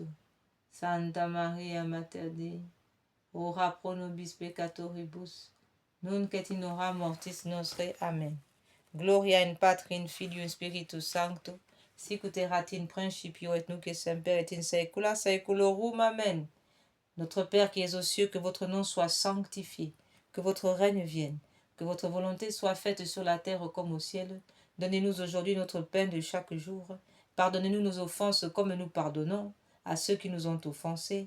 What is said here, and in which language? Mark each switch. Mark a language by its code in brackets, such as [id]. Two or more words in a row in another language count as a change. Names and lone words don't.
[la] Santa Maria, Mater Dei, ora pro nobis peccatoribus, nunc et in hora mortis nostre. Amen. Gloria in Patri, in Filio, in Spiritus Sancto, sicut erat in principio et nunc et semper et in saecula saeculorum. Amen. [fr] Notre Père qui es aux cieux, que votre nom soit sanctifié, que votre règne vienne, que votre volonté soit faite sur la terre comme au ciel. Donnez-nous aujourd'hui notre pain de chaque jour. Pardonnez-nous nos offenses comme nous pardonnons à ceux qui nous ont offensés.